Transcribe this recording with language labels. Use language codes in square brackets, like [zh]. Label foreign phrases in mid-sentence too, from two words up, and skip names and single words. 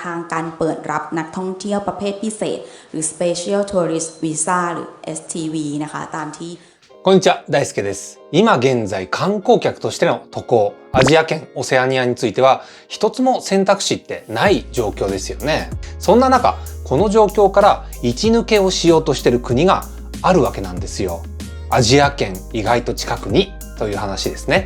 [th] างการเปิดรับนักท่องเที่ยวประเภทพิเศษหรือ [en] Special Tourist Visa [th] หรือ STV นะคะตามที่ [ja] こんにちは、大輔です。今現在観光客としての渡航、アジア圏、オセアニアについては一つも選択肢ってない状況ですよね。そんな中、この状況から位置抜けをしようとしている国があるわけなんですよ。アジア圏意外と近くにという話ですね。